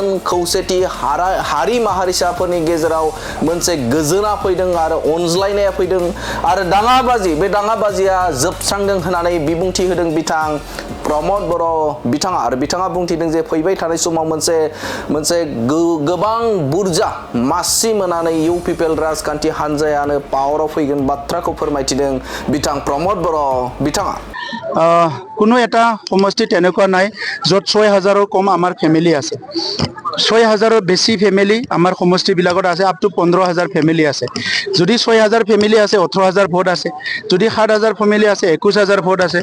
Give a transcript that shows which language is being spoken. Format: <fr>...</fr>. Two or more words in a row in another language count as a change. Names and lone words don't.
<brx>खौसेथि हारि माहारिसाफोरनि गेजेराव मोनसे गोजोना फैदों आरो अनज्लायनाया फैदों आरो दाङाबाजिया जोबस्रांदों होननानै बिबुंथि होदों बिथां प्रमोद बर' बिथाङा आरो बिथाङा बुंथिदों जे फैबाय थानाय समाव मोनसे गोबां बुरजा मासि मोननानै UPPL राजखान्थि हानजायानो पावाराव फैगोन बाथ्राखौ फोरमायथिदों बिथां प्रमोद बर' बिथाङा</brx> <as>কোনো এটা সমষ্টিত এনেকুৱা নাই য'ত 6,000ৰ কম আমাৰ ফেমিলি আছে। 6,000ৰ বেছি ফেমিলি আমাৰ সমষ্টিবিলাকত আছে</as> <en>up to</en> <as>15,000 ফেমিলি আছে। যদি 6,000 ফেমিলি আছে 18,000 ভোট আছে, যদি 7,000 ফেমিলি আছে 21,000 ভোট আছে।</as>